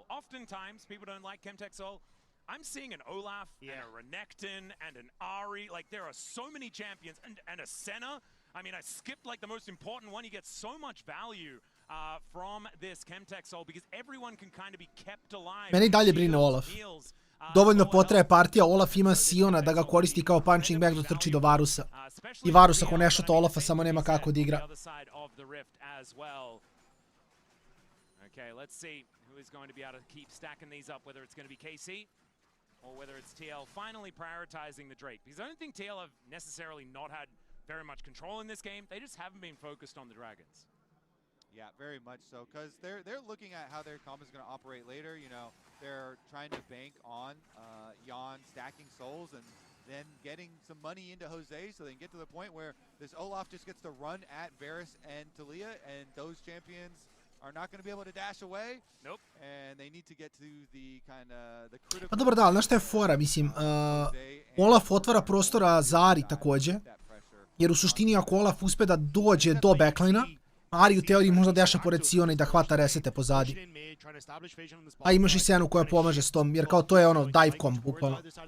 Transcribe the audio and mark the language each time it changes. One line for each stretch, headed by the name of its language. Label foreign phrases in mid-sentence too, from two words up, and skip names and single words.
English: Oftentimes people don't like Chemtech Soul. I'm seeing an Olaf and a Renekton and an Ari. Like, there are so many champions. And a Senna. I mean, I skipped, like, the most important one. You get so much value from this Chemtech Soul because everyone can kind of be kept alive.
Serbian: Mene I dalje brine Olaf. Dovoljno potraje partija, Olaf ima Siona da ga koristi kao
English: punching bag
Serbian: da trči do Varusa. I Varus ako ne šota Olafa samo nema kako da igra.
English: Okay, let's see who is going to be able to keep stacking these up, whether it's going to be KC or whether it's TL finally prioritizing the Drake. Because I don't think TL have necessarily not had very much control in this game. They just haven't been focused on the Dragons. Yeah, very much so. Because they're looking at how their combo is going to operate later. You know, they're trying to bank on Jan stacking souls and then getting some money into Jose so they can get to the point where this Olaf just gets to run at Varus and Talia, and those champions are not going to be able to dash away. Nope. And they need to get to the kind of the critical.
Serbian: Pa dobro da, ali znaš šta je fora, mislim, Olaf otvara prostora za Ari takođe, jer u suštini ako Olaf uspe da dođe do backlina, Ari u teoriji možda deša pored Siona i da hvata resete pozadi. A imaš i Senu koja pomaže s tom, jer kao to je ono
English: dive comb,
Serbian: bukvalno.